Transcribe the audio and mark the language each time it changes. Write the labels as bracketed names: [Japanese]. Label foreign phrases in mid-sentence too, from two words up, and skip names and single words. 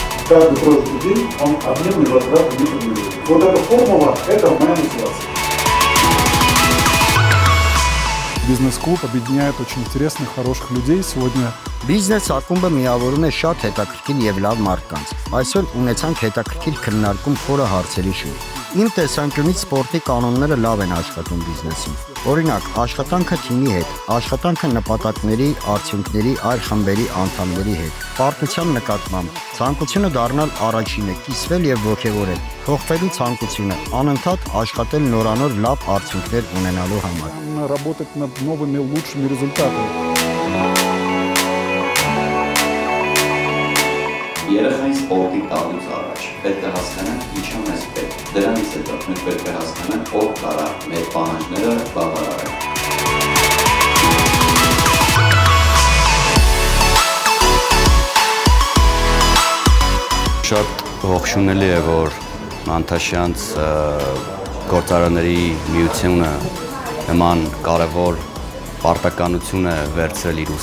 [Russian] каждый прожитый день, он обмен и возврат не подлежит. Вот эта формула – это моя мотивация. Бизнес-клуб объединяет очень интересных, хороших людей. Сегодня [Armenian] Բիզնես ակումբը միավորում է շատ հետաքրքիր եւ լավ մարդկանց։ Այսօր ունեցանք հետաքրքիր քննարկում խորը հարցերի շուրջ։ Իմ տեսանկյունից սպորտի կանոնները լավ են աշխատում բիզնեսին։ Օրինակ, աշխատանքը թիմի հետ, աշխատանքը նպատակների, արդյունքների, այլ խմբերի անդամների հետ, պարտության նկատմամբ, ցանկությունը դառնալ առաջինը, կիսվել եւ ողջևորել, փոխվելու ցանկությունը, անընդհատ աշխատել նորանոր լավ արդյունքներ ունենալու համար։ [Russian] Работать над новыми, лучшими результатами. [Armenian] Երեխային սպորտի տալուց առաջ պետք է հասկանանք ինչա մեզ պետք։ Դրանից հետո մենք պետք է հասկանանք ով կարա մեր պահանջները բավարարել։ Շատ ողջունելի է, որ Մանթաշյանց գործարանների միությունը նման կարևոր պարտականություն է վերցրել իր